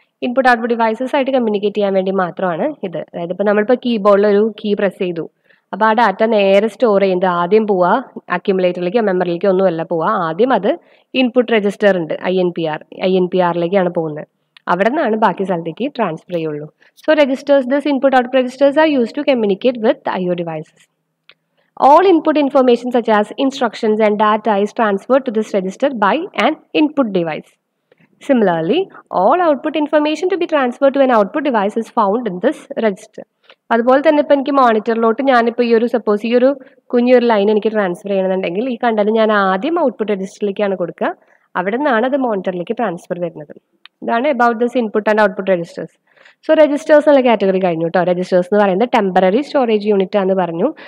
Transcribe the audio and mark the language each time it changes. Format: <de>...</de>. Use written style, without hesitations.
<ml>Input output devices ആയിട്ട് communicate ചെയ്യാൻ വേണ്ടി മാത്രമാണ് ഇത്. അതായത് ഇപ്പോൾ നമ്മളിപ്പോൾ കീബോർഡിൽ ഒരു കീ പ്രസ് ചെയ്തു, അപ്പോൾ ആ ഡാറ്റ നേരെ സ്റ്റോർ ചെയ്യുന്നത് ആദ്യം പോവുക അക്യുമുലേറ്ററിലേക്കോ മെമ്മറിയിലേക്കോ ഒന്നുമല്ല പോവുക. ആദ്യം അത് ഇൻപുട്ട് രജിസ്റ്റർ ഉണ്ട് INPRലേക്കാണ് പോകുന്നത്. അവിടെ നിന്നാണ് ബാക്കി സ്ഥലത്തേക്ക് ട്രാൻസ്ഫർ ചെയ്യുള്ളൂ.</ml> <en>So this input output registers are use to communicate with IO devices. All input information such as instructions and data is transferred to this register by an input device. Similarly, all output information to be transferred to an output device is found in this register.</en> <ml>അതുപോലെ തന്നെ ഇപ്പോൾ എനിക്ക് മോണിറ്ററിലോട്ട് ഞാനിപ്പോൾ suppose ഈ ഒരു കുഞ്ഞൊരു line എനിക്ക് transfer ചെയ്യണമെന്നുണ്ടെങ്കിൽ ഈ കണ്ടത് ഞാൻ ആദ്യം ഔട്ട്പുട്ട് രജിസ്റ്ററിലേക്കാണ് കൊടുക്കുക. അവിടെ നിന്നാണ് അത് മോണിറ്ററിലേക്ക് ട്രാൻസ്ഫർ വരുന്നത്. ഇതാണ്</ml> <en>About this input and output registers.</en> <ml>So registers എന്നുള്ള കാറ്റഗറി കഴിഞ്ഞു കേട്ടോ. രജിസ്റ്റേഴ്സ് എന്ന് പറയുന്നത് ടെമ്പററി സ്റ്റോറേജ് യൂണിറ്റ് ആണെന്ന് പറഞ്ഞു.</ml>